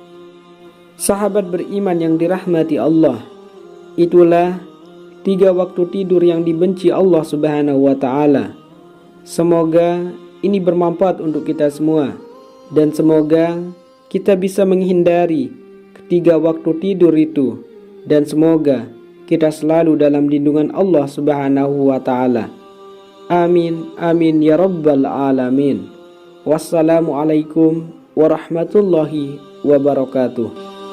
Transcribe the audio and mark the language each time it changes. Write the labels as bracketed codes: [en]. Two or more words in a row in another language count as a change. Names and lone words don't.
[id] Sahabat beriman yang dirahmati Allah, itulah 3 waktu tidur yang dibenci Allah [ar] سبحانه وتعالى. [id] Semoga ini bermanfaat untuk kita semua, dan semoga kita bisa menghindari ketiga waktu tidur itu, dan semoga kita selalu dalam lindungan Allah [ar] سبحانه وتعالى. آمين آمين يا رب العالمين. والسلام عليكم ورحمة الله وبركاته.